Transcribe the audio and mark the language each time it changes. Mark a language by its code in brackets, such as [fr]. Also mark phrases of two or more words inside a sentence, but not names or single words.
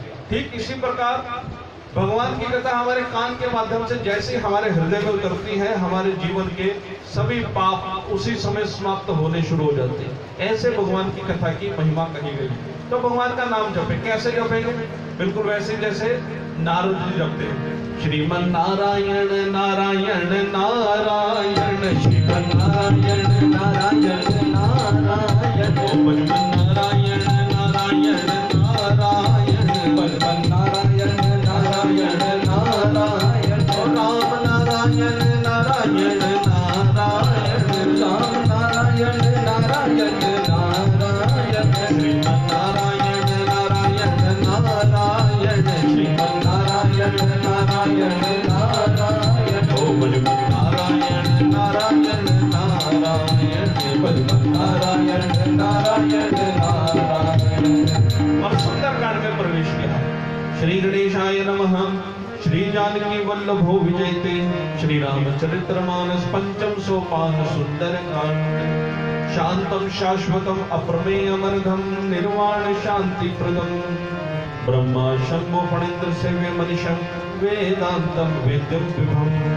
[hi] ठीक इसी प्रकार भगवान की कथा हमारे कान के माध्यम से जैसे हमारे हृदय में उतरती है, हमारे जीवन के सभी पाप उसी समय समाप्त होने शुरू हो जाते हैं। ऐसे भगवान की कथा की महिमा कही गई। तो भगवान का नाम जपे, कैसे जपेंगे? बिल्कुल वैसे जैसे नारद जी जपते हैं, [sa] श्रीमन नारायण नारायण नारायण, श्रीमन नारायण नारायण नारायण, ओम नारायण नारायण नारायण, बलवन नारायण नारायण नारायण, राम नारायण नारायण नारायण, राम नारायण नारायण नारायण, श्रीमन नारायण नारायण नारायण, श्रीमन नारायण नारायण नारायण, ओम नारायण नारायण नारायण, बलवन नारायण नारायण नारायण। [hi] और सुंदरकांड में प्रवेश किया। [sa] श्री गणेशाय नमः। श्री जानकी वल्लभो विजयते, श्री रामचरितमानस पंचम सोपान सुंदरकांड। शांतम शाश्वतम अप्रमेयमर्धम निर्वाण शांति प्रदम, ब्रह्मा शंभो फणींद्र सेव्य मनीषम वेदांतम वेद्यम विभम।